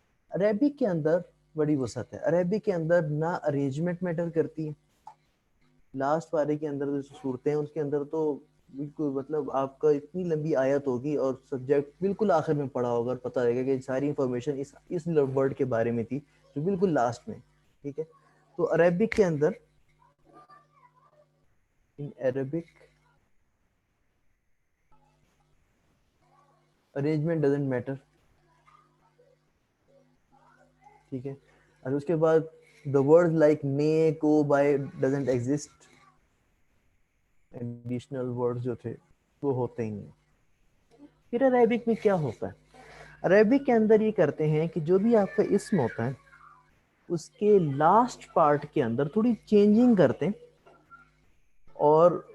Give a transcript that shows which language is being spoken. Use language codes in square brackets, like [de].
[ur] Arabic کے اندر بڑی وسعت ہے. عربک کے اندر نہ ارینجمنٹ میٹر کرتی ہے. لاسٹ پارے کے اندر جو صورتیں ہیں اس کے اندر تو بالکل مطلب آپ کا اتنی لمبی آیت ہوگی اور سبجیکٹ بالکل آخر میں پڑھا ہوگا اور پتہ رہے گا کہ ساری انفارمیشن اس ورڈ کے بارے میں تھی جو بالکل لاسٹ میں. ٹھیک ہے. تو عربک کے اندر [en] in Arabic arrangement doesn't matter. [ur] ٹھیک ہے. اور اس کے بعد [en] the words like may, کو, by doesn't exist. additional words [ur] جو تھے وہ ہوتے ہی نہیں. پھر عربک میں کیا ہوتا ہے؟ عربک کے اندر یہ کرتے ہیں کہ جو بھی آپ کا اسم ہوتا ہے اس کے لاسٹ پارٹ کے اندر تھوڑی چینجنگ کرتے ہیں, اور